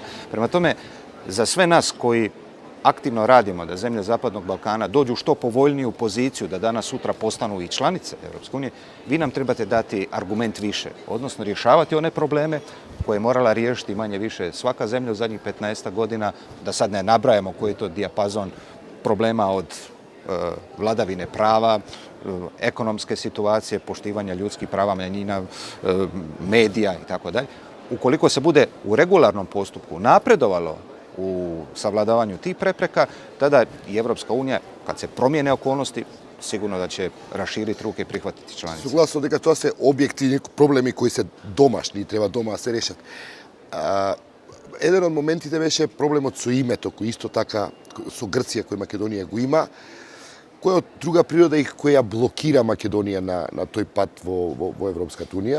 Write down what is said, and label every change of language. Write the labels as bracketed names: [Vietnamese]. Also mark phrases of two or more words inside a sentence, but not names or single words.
[Croatian] Prema tome, za sve nas koji aktivno radimo da zemlje Zapadnog Balkana dođu u što povoljniju poziciju da danas sutra postanu i članice Europske unije, vi nam trebate dati argument više, odnosno rješavati one probleme koje je morala riješiti manje više svaka zemlja u zadnjih 15 godina, da sad ne nabrajamo koji je to dijapazon problema od vladavine prava, ekonomske situacije, poštivanja ljudskih prava manjina, medija i tako dalje. Ukoliko se bude u regularnom postupku napredovalo u savladavanju tih prepreka, tada i Evropska unija, kad se promijene okolnosti, sigurno da će raširiti ruke i prihvatiti članice. [Macedonian] Suglasno дека тоа се објективни проблеми кои се домашни и треба дома да се решат. Еден од моментите беше проблемот со името, кој исто така со Грција, кој Македонија го има, кој од друга природа и која блокира Македонија на тој пат во Европската унија.